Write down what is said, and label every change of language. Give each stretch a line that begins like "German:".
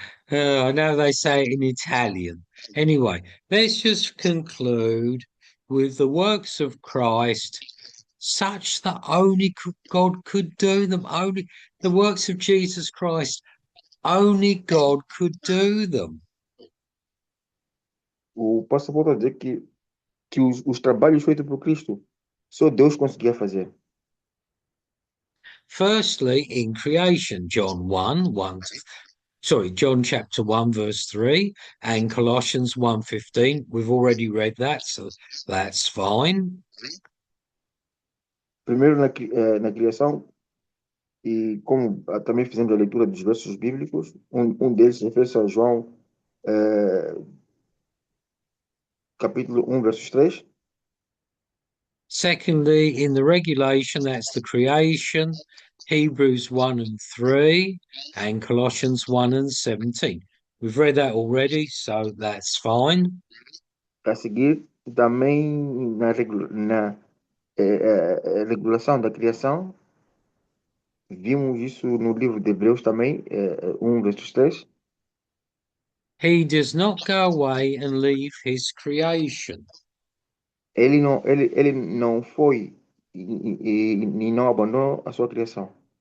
English: I know they say it in Italian. Anyway, let's just conclude with the works of Christ, such that only God could do them. Only the works of Jesus Christ, only God could do them.
Portuguese: O pastor volta a dizer que os trabalhos feitos por Cristo, só Deus conseguia fazer.
English: Firstly, in creation, John chapter 1, verse 3, and Colossians 1:15. We've already read that, so that's fine.
Portuguese: Primeiro na criação, e como também fizemos a leitura dos versos bíblicos, um deles refere-se a João, capítulo 1, versos 3.
English: Secondly, in the regulation, that's the creation, Hebrews 1 and 3, and Colossians 1 and 17. We've read that already, so that's fine.
Portuguese: A seguir, também na regulação da criação, vimos isso no livro de Hebreus também, 1, versos 3.
English: He does not go away and leave his creation.
Portuguese: Ele não foi e não abandonou a sua criação.